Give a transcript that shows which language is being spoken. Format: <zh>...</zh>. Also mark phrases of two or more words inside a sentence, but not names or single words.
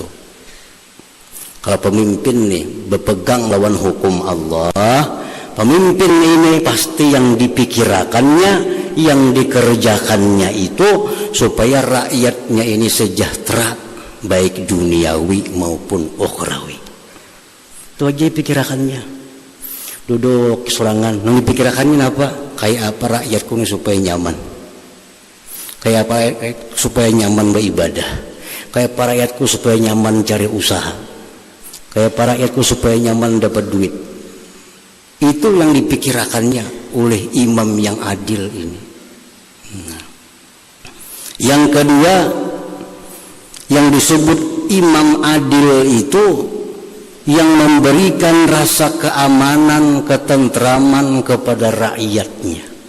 <id>Kalau pemimpin nih berpegang lawan hukum Allah, pemimpin ini pasti yang dipikirkannya, yang dikerjakannya itu supaya rakyatnya ini sejahtera baik duniawi maupun ukhrawi. Itu aja pikirakannya.</id> <bjn>Duduk sorangan, nang dipikirakannya apa? Kayak apa rakyatku ini supaya nyaman. Kayak apa supaya nyaman beribadah. Kayak apa rakyatku supaya nyaman cari usaha. Kayak para rakyatku supaya nyaman dapat duit.</bjn> <id>Itu yang dipikirkannya oleh imam yang adil ini. Nah. Yang kedua, yang disebut imam adil itu yang memberikan rasa keamanan, ketentraman kepada rakyatnya.</id>